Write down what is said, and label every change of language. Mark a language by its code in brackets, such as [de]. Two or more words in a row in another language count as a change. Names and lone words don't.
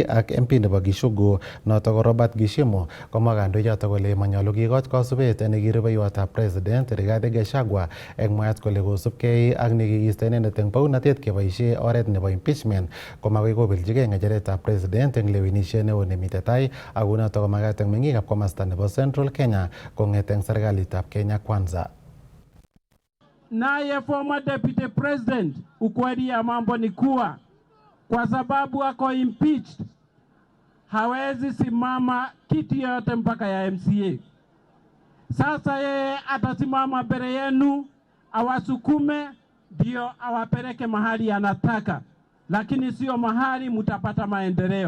[kln] ak MP nebo Gishugu noto ko Robert Gishimu komwa kandoichoto kole manyolu kikoch kasubet nekirubeiwotab president Rigathi Gachagua eng mwaet kole kosubkei ak nekikiisto inendet eng bounatet keboisie oret nebo impeachment komakoi kobeljigei ng'echeretab president eng lewenisiet neo nemite tai ak kunoto komakat eng meng'ikab komasta nebo Central Kenya kong'et eng serikalitab Kenya Kwanza. [sw] Naye [en] former deputy president, [sw] ukweli ya mambo ni kuwa kwa sababu ako impeached hawezi simama kiti yote mpaka ya MCA. Sasa yeye atasimama mbele yenu awasukume ndio awapeleke mahali anataka, lakini sio mahali mutapata maendeleo.